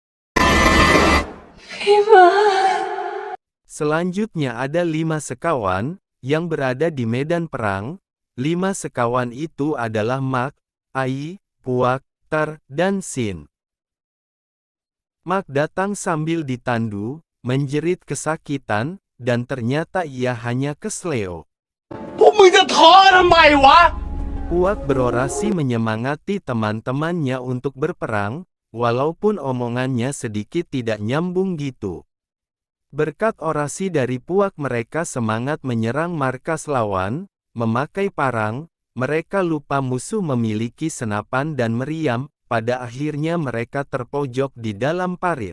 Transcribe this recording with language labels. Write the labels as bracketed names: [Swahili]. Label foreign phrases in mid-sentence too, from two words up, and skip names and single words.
[Indonesian] Selanjutnya ada 5 sekawan yang berada di medan perang. 5 sekawan itu adalah Mak, Ai, Puak, Tar, dan Sin. Mak datang sambil ditandu, menjerit kesakitan, dan ternyata ia hanya kesleo. [Thai] พวกมึงจะท้อทำไมวะ [Indonesian] Puak berorasi menyemangati teman-temannya untuk berperang, walaupun omongannya sedikit tidak nyambung gitu. Berkat orasi dari Puak mereka semangat menyerang markas lawan, memakai parang, mereka lupa musuh memiliki senapan dan meriam, pada akhirnya mereka terpojok di dalam parit.